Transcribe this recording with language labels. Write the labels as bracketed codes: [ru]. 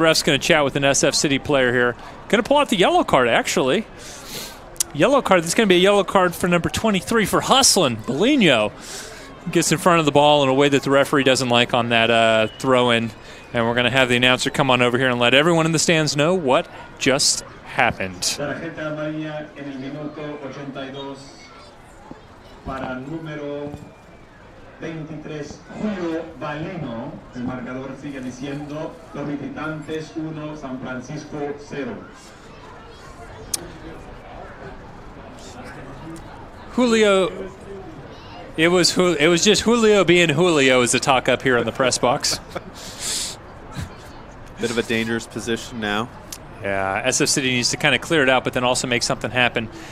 [en] The ref's going to chat with an SF City player here. Going to pull out the yellow card, actually. Yellow card. This is going to be a yellow card for number 23 for hustling. Bellino gets in front of the ball in a way that the referee doesn't like on that throw-in. And we're going to have the announcer come on over here and let everyone in the stands know what just happened. [es] Tarjeta amarilla en el minuto 82 para número 23, Julio Bellino. El marcador sigue diciendo los visitantes 1, San Francisco 0. [en] Julio, it was just Julio being Julio as the talk up here in the press box. Bit of a dangerous position now. Yeah, SF City needs to kind of clear it out, but then also make something happen.